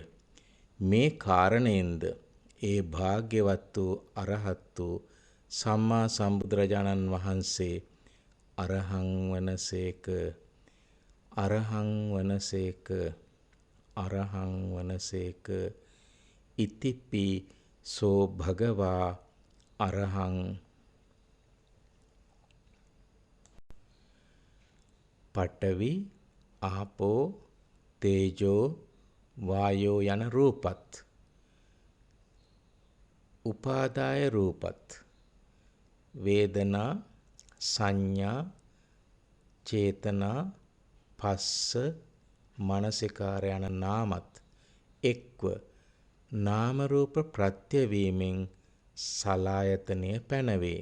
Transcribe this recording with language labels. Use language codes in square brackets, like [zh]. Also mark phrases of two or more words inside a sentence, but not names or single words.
[si] මේ කාරණයෙන්ද ඒ භාග්‍යවත් වූ අරහත් වූ සම්මා සම්බුදුරජාණන් වහන්සේ අරහං වනසේක, අරහං වනසේක, අරහං වනසේක. [pi] ඉතිපි සෝ භගවා අරහං. [si] පඨවි, ආපෝ, තේජෝ, වායෝ යන රූපත්, උපාදාය රූපත්, වේදනා, සංඥා, චේතනා, පස්ස, මනසිකාර යන නාමත් එක්ව නාම රූප ප්‍රත්‍ය වීමෙන් සලායතනය පැනවේ.